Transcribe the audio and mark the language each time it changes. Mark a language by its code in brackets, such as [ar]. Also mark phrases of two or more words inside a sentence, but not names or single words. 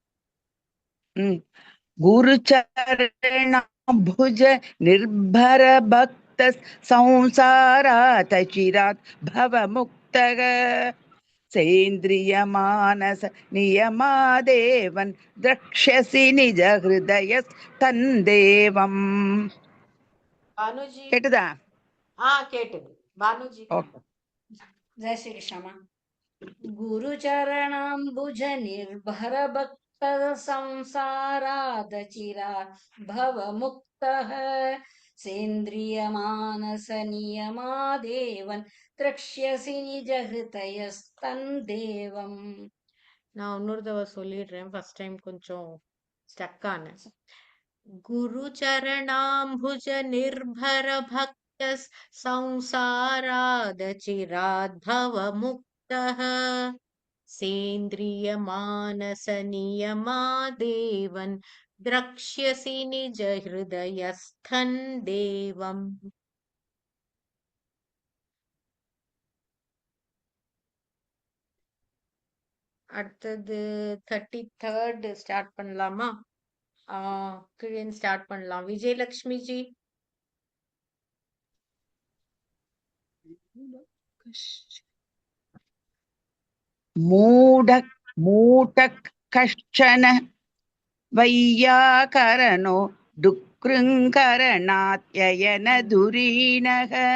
[sa] गुरु चरणाम्बुज निर्भर भक्त संसारात् चिरात् भव मुक्तक सेन्द्रिय मानस नियमादेवं द्रक्ष्यसि निज हृदय तं देवम्. [ta] பானுஜி கேட்டுதா? கேட்டுது. பானுஜி. [sa] जय श्री कृष्ण गुरुचरणाम्बुज निर्भर भक्त संसारादचिरात् भवमुक्तः सेन्द्रिय मानस नियमादेवन् द्रक्ष्यसि निज हृदयस्तन्देवम्. [ta] நான் இன்னொரு தடவை சொல்லிடுறேன், [en] first time [ta] கொஞ்சம் ஸ்டக் ஆனேன். [sa] गुरु चरणाम्बुज निर्भर भक्त संसारादचिरात् भवमुक्तः सेन्द्रिय मानस नियमादेवन् द्रक्ष्यसि निज हृदयस्थं देवम्. [ta] அடுத்தது 33rd ஸ்டார்ட் பண்ணலாமா? கீழே ஸ்டார்ட் பண்ணலாம். விஜயலட்சுமி ஜி. [sa] मूढ कष्टन वैयाकरणो डुकृङ्करणाध्ययन धुरीणक